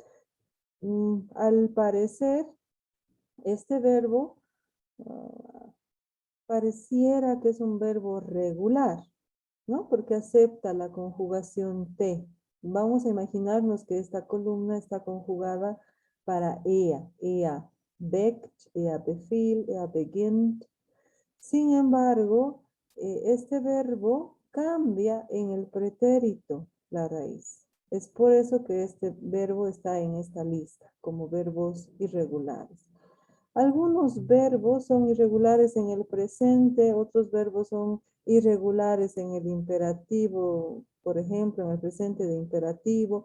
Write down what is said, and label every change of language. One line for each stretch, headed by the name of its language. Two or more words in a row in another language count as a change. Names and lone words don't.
Spanish: Al parecer, este verbo pareciera que es un verbo regular, ¿no? Porque acepta la conjugación T. Vamos a imaginarnos que esta columna está conjugada para
German: ea weckt, ea befiehlt, ea beginnt.
Spanish: Sin embargo, este verbo cambia en el pretérito, la raíz. Es por eso que este verbo está en esta lista, como verbos irregulares. Algunos verbos son irregulares en el presente, otros verbos son irregulares en el imperativo, por ejemplo, en el presente de imperativo.